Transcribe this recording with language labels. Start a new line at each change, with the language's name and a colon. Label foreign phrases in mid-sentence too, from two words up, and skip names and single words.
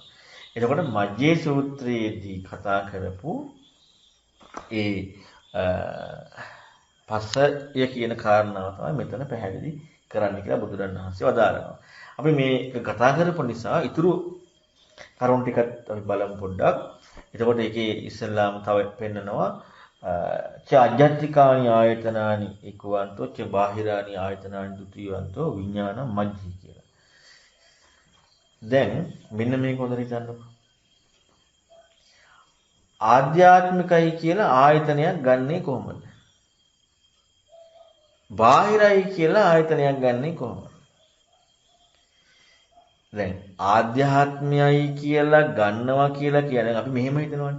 Sinhala: එතකොට මජ්ජේ සූත්‍රයේදී කතා කරපු ඒ පස්සය කියන කාරණාව තමයි මෙතන පැහැදිලි කරන්න කියලා බුදුරණන් වහන්සේ වදාරනවා. අපි මේක කතා කරපු නිසා ඊතුරු කරුණු ටිකත් අපි බලමු පොඩ්ඩක්. එතකොට ඒකේ ඉස්සෙල්ලාම තව පෙන්නනවා
Pali: ච අජ්ජත්තිකානි ආයතනානි ඒකවන්තෝ ච බාහිරානි ආයතනානි දුතියවන්තෝ විඥාන මජ්ජී කියලා.
Sinhala: දැන් මෙන්න මේක හොඳට හිතන්නකෝ. ආධ්‍යාත්මිකයි කියලා ආයතනයක් ගන්නෙ කොහොමද? බාහිරයි කියලා ආයතනයක් ගන්නෙ කොහොමද? දැන් ආධ්‍යාත්මයයි කියලා ගන්නවා කියලා කියන්නේ අපි මෙහෙම හිතනවානේ.